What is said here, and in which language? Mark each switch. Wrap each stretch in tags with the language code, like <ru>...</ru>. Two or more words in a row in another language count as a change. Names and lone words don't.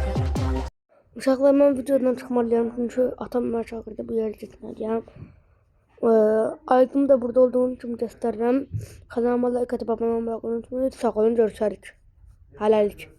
<az>Uşaqlar mən videodan çıxmalıyam çünki atam mənə çağırdı bu yerə getməliyəm.</az> <tr>Aydın da burada olduğun için gösteririm. Kanalıma like atıp abone olmayı unutmayın.</tr> <az>Sağ olun, görüşürüz. Helallik.</az>